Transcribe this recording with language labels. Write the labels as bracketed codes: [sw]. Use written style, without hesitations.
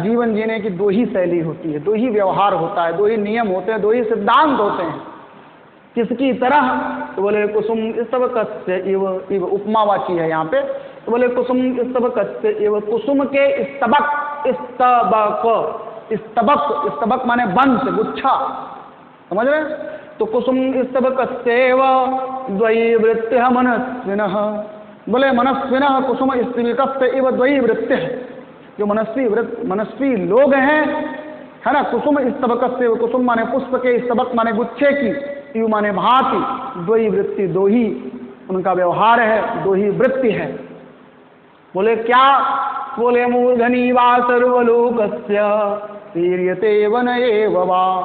[hi] जीवन जीने की 2 ही शैली होती है, 2 ही व्यवहार होता है, 2 ही नियम होते हैं, 2 ही सिद्धांत होते हैं। किसकी तरह, तो बोले [sa] कुसुम स्तबकस्य इव, [hi] इव उपमावाची है यहाँ पे। तो बोले [sa] कुसुम स्तबकस्य इव, [hi] कुसुम के स्तबक, स्तबक, स्तबक, स्तबक माने बंश, गुच्छा, समझ रहे। [sa] तो कुसुम स्तबकस्यैव द्वयी वृत्तिः मनस्विनः, बोले मनस्विनः कुसुम स्तबकस्य इव द्वयी वृत्तिः। [hi] जो मनस्वी लोग हैं, है ना, कुसुम स्तबकस्य, कुसुम माने पुष्प के, स्तबक माने गुच्छे की, इव माने भांति, 2 ही वृत्ति, 2 ही उनका व्यवहार है, 2 ही वृत्ति है। बोले क्या, बोले [sa] मूर्धनि वा सर्वलोकस्य सीर्यते वन एव वा।